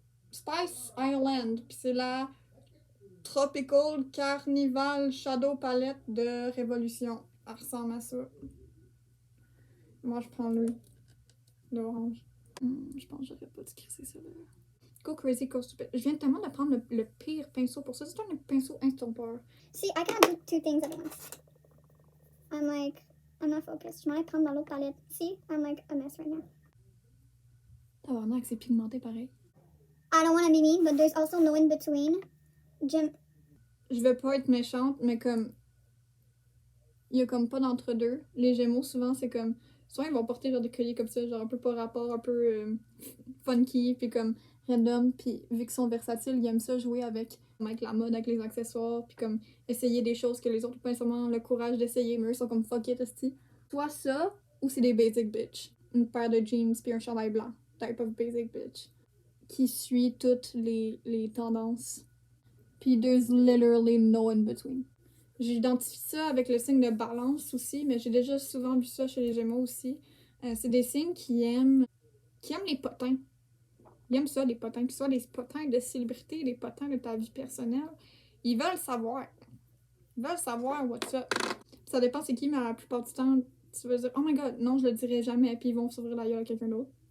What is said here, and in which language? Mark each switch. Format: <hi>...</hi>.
<fr>Spice Island. Puis c'est la Tropical Carnival Shadow Palette de Révolution. Elle ressemble à ça. Moi, je prends l'orange. Je pense que j'aurais pas dû crisser ça là.</fr> <en>Go crazy, go stupid.</en> <fr>Je viens tellement de prendre le pire pinceau pour ça. C'est un pinceau instincteur.</fr> <en>See, I can't do two things at once. I'm not focused.</en> <fr>Je m'en prendre dans l'autre palette.</fr> <en>See, I'm like a mess right now.</en> <fr>Tabarnak, c'est pigmenté pareil.</fr> <en>I don't want to be mean, but there's also no in between.</en> <fr>Je veux pas être méchante, mais comme... Il y a comme pas d'entre-deux. Les Gémeaux, souvent, c'est comme... Souvent, ils vont porter genre des colliers comme ça, genre un peu pas rapport, un peu funky, puis comme random. Puis vu qu'ils sont versatiles, ils aiment ça jouer avec la mode, avec les accessoires, puis comme essayer des choses que les autres n'ont pas nécessairement le courage d'essayer, mais eux sont comme</fr> <en>fuck it,</en> <fr>esti. Soit ça, ou c'est des basic bitch. Une paire de jeans puis un chandail blanc.</fr> <en>Type of basic bitch.</en> <fr>Qui suit toutes les tendances. Puis</fr> <en>there's literally no in between.</en> <fr>J'identifie ça avec le signe de balance aussi, mais j'ai déjà souvent vu ça chez les Gémeaux aussi. C'est des signes qui aiment les potins. Ils aiment ça, les potins. Que ce soit des potins de célébrité, des potins de ta vie personnelle. Ils veulent savoir. Ils veulent savoir</fr> <en>what's up.</en> <fr>Ça dépend c'est qui, mais la plupart du temps, tu vas dire «</fr> <en>Oh my god,</en> <fr>non, je le dirai jamais », puis ils vont s'ouvrir la gueule à quelqu'un d'autre.</fr>